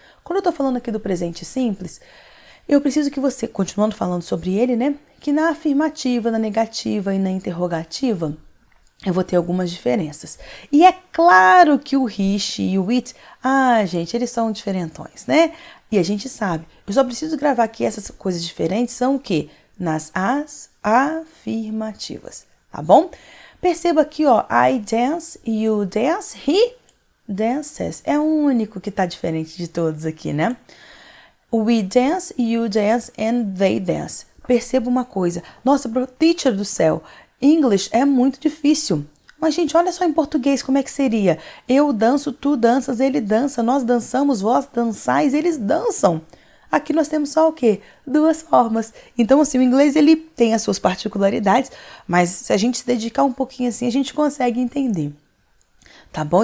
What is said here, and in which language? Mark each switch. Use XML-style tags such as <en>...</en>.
<pt>Quando eu tô falando aqui do presente simples, eu preciso que você, continuando falando sobre ele, né, que na afirmativa, na negativa e na interrogativa, eu vou ter algumas diferenças. E é claro que o he, she e o it, gente, eles são diferentões, né? E a gente sabe. Eu só preciso gravar que essas coisas diferentes são o quê? Nas afirmativas, tá bom? Perceba aqui, ó,</pt> <en>I dance, you dance, he dances.</en> <pt>É o único que tá diferente de todos aqui, né?</pt> <en>We dance, you dance, and they dance.</en> <pt>Perceba uma coisa. Nossa, teacher do céu, English é muito difícil. Mas, gente, olha só em português como é que seria. Eu danço, tu danças, ele dança, nós dançamos, vós dançais, eles dançam. Aqui nós temos só o quê? 2 formas. Então, assim, o inglês, ele tem as suas particularidades, mas se a gente se dedicar um pouquinho assim, a gente consegue entender. Tá bom?</pt>